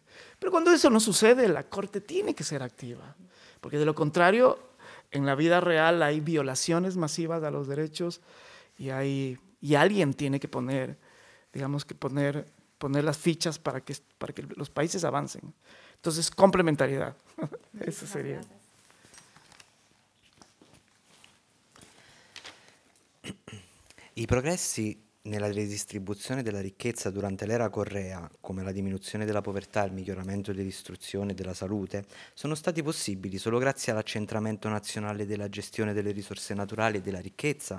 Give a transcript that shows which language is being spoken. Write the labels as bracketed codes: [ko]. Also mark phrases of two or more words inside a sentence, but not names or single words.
[es] Pero cuando eso no sucede, la Corte tiene que ser activa, porque de lo contrario, en la vida real hay violaciones masivas a los derechos y alguien tiene que poner, digamos que poner las fichas para que los países avancen. Entonces, complementariedad. Eso sería. [it] I progressi nella redistribuzione della ricchezza durante l'era Correa, come la diminuzione della povertà, il miglioramento dell'istruzione e della salute, sono stati possibili solo grazie all'accentramento nazionale della gestione delle risorse naturali e della ricchezza.